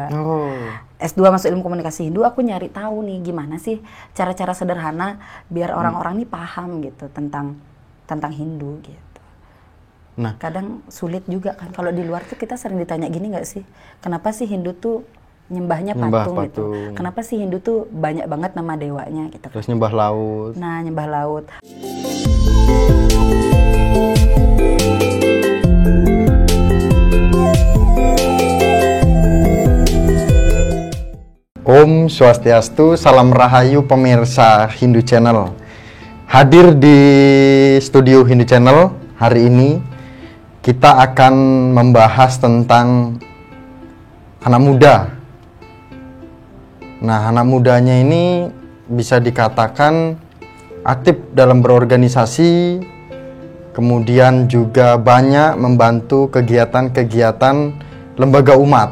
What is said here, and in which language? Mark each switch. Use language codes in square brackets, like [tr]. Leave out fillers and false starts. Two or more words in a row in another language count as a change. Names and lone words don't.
[id] S2 masuk ilmu komunikasi Hindu, aku nyari tahu nih gimana sih cara-cara sederhana biar orang-orang nih paham gitu tentang Hindu gitu. Nah, kadang sulit juga kan kalau di luar tuh kita sering ditanya gini nggak sih, kenapa sih Hindu tuh nyembahnya patung gitu? Kenapa sih Hindu tuh banyak banget nama dewanya gitu? Terus nyembah laut. Nah, nyembah laut. Om Swastiastu, salam rahayu pemirsa Hindu Channel. Hadir di studio Hindu Channel hari ini, kita akan membahas tentang anak muda. Nah, anak mudanya ini bisa dikatakan aktif dalam berorganisasi, kemudian juga banyak membantu kegiatan-kegiatan lembaga umat.